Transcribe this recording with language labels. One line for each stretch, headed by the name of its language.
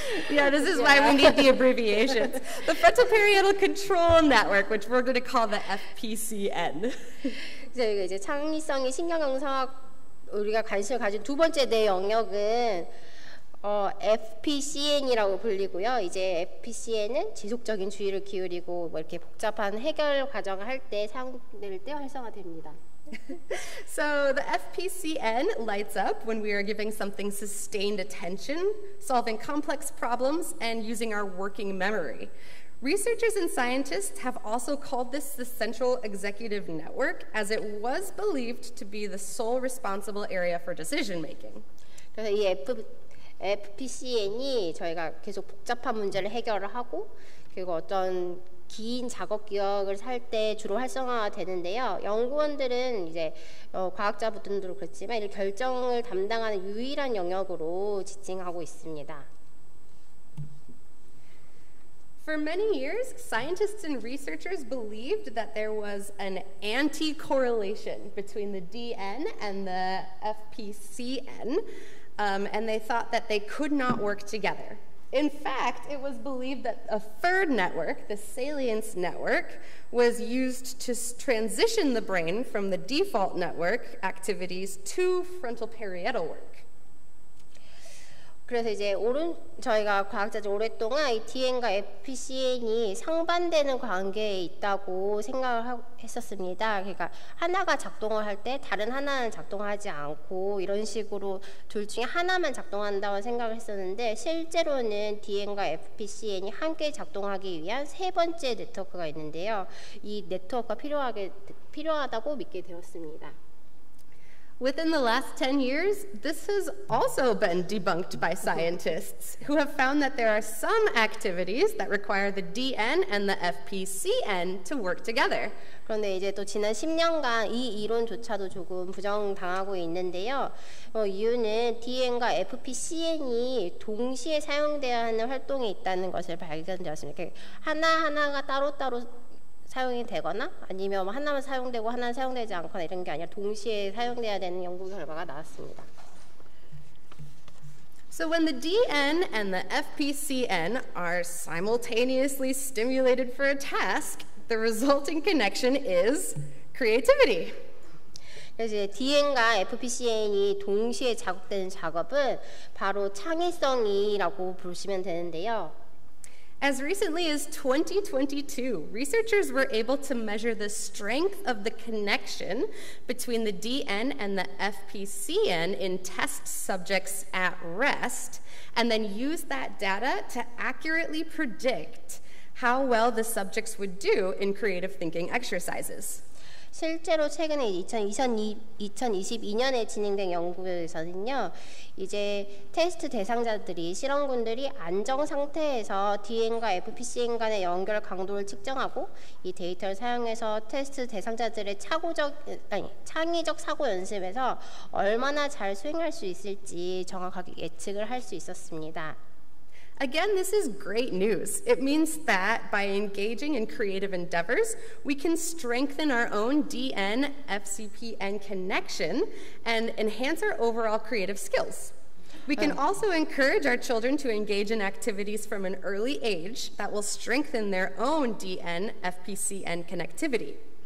English: Yeah, this is why we need the abbreviations. The frontal-parietal control network, which we're going to call the FPCN.
Korean: 그래서 이제 창의성이 신경영상학 우리가 관심을 가진 두 번째 뇌 영역은 FPCN이라고 불리고요. 이제 FPCN은 지속적인 주의를 기울이고 뭐 이렇게 복잡한 해결 과정을 할 때 사용될 때 활성화됩니다.
English: So the FPCN lights up when we are giving something sustained attention, solving complex problems, and using our working memory. Researchers and scientists have also called this the Central Executive Network, as it was believed to be the sole responsible area for decision making.
Korean: 그래서 이 FPCN이 저희가 계속 복잡한 문제를 해결을 하고 그리고 어떤 긴 작업 기억을 살 때 주로 활성화가 되는데요. 연구원들은 이제 과학자분들도 그렇지만 이 결정을 담당하는 유일한 영역으로 지칭하고 있습니다.
English: For many years, scientists and researchers believed that there was an anti-correlation between the DN and the FPCN, and they thought that they could not work together. In fact, it was believed that a third network, the salience network, was used to transition the brain from the default network activities to frontal parietal work.
Korean: 그래서 이제 저희가 과학자들 오랫동안 이 DN과 FPCN이 상반되는 관계에 있다고 생각을 했었습니다. 그러니까 하나가 작동을 할 때 다른 하나는 작동하지 않고 이런 식으로 둘 중에 하나만 작동한다고 생각을 했었는데 실제로는 DN과 FPCN이 함께 작동하기 위한 세 번째 네트워크가 있는데요. 이 네트워크가 필요하다고 믿게 되었습니다.
English: Within the last 10 years, this has also been debunked by scientists who have found that there are some activities that require the DN and the FPCN to work together.
Korean: 그런데 이제 또 지난 10년간 이 이론조차도 조금 부정당하고 있는데요. 이유는 DN과 FPCN이 동시에 사용되어야 하는 활동이 있다는 것을 발견되었습니다. 하나하나가 따로따로 사용이 되거나 아니면 하나만 사용되고 하나는 사용되지 않거나 이런 게 아니라 동시에 사용돼야 되는 연구 결과가 나왔습니다.
English: So when the DN and the FPCN are simultaneously stimulated for a task, the resulting connection is creativity.
Korean: 그래서 이제 DN과 FPCN이 동시에 작업되는 작업은 바로 창의성이라고 보시면 되는데요.
English: As recently as 2022, researchers were able to measure the strength of the connection between the DN and the FPCN in test subjects at rest, and then use that data to accurately predict how well the subjects would do in creative thinking exercises.
Korean: 실제로 최근에 2022년에 진행된 연구에서는요, 이제 테스트 대상자들이 실험군들이 안정 상태에서 DN과 FPCN 간의 연결 강도를 측정하고 이 데이터를 사용해서 테스트 대상자들의 창의적 사고 연습에서 얼마나 잘 수행할 수 있을지 정확하게 예측을 할 수 있었습니다.
English: Again, this is great news. It means that by engaging in creative endeavors, we can strengthen our own DN, FCPN connection and enhance our overall creative skills. We can also encourage our children to engage in activities from an early age that will strengthen their own DN, FPCN connectivity.